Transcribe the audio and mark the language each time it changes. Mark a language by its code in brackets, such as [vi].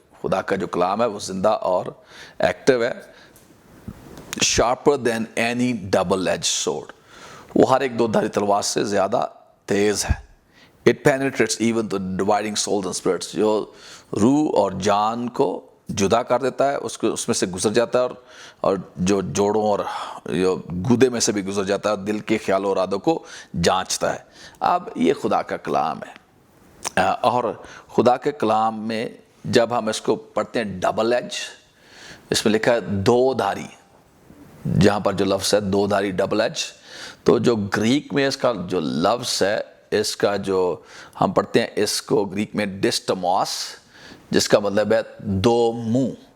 [ur] خدا کا جو کلام ہے وہ زندہ اور ایکٹیو ہے. [en] sharper than any double-edged sword. [ur] وہ ہر ایک دو دھاری تلوار سے زیادہ تیز ہے. [en] it penetrates even to dividing souls and spirits. [ur] جو روح اور جان کو جدا کر دیتا ہے, اس میں سے گزر جاتا ہے, اور جو جوڑوں اور جو گودے میں سے بھی گزر جاتا ہے, دل کے خیال و ارادوں کو جانچتا ہے. اب یہ خدا کا کلام ہے, اور خدا کے کلام میں جب ہم اس کو پڑھتے ہیں ڈبل ایج, اس میں لکھا ہے دو دھاری, جہاں پر جو لفظ ہے دو دھاری ڈبل ایج, تو جو گریک میں اس کا جو لفظ ہے, اس کا جو ہم پڑھتے ہیں اس کو گریک میں ڈسٹموس, جس کا مطلب ہے دو منہ.